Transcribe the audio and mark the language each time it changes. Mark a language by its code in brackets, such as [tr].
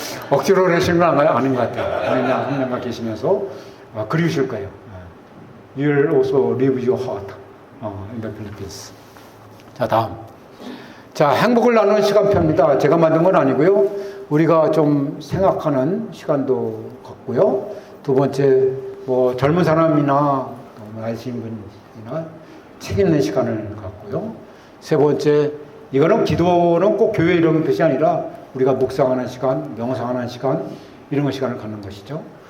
[ko] 억지로 그러시는 건 아닌 것 같아요. 그냥 한 명만 계시면서 그리우실 거예요. [en] You'll also leave your heart in the Philippines. [ko] 자, 다음. 자, 행복을 나누는 시간표입니다. 제가 만든 건 아니고요. 우리가 좀 생각하는 시간도 갖고요. 두 번째, 젊은 사람이나 나이 드신 분이나 책 읽는 시간을 갖고요. 세 번째, 이거는 기도는 꼭 교회 이런 뜻이 아니라 우리가 묵상하는 시간, 명상하는 시간, 이런 시간을 갖는 것이죠.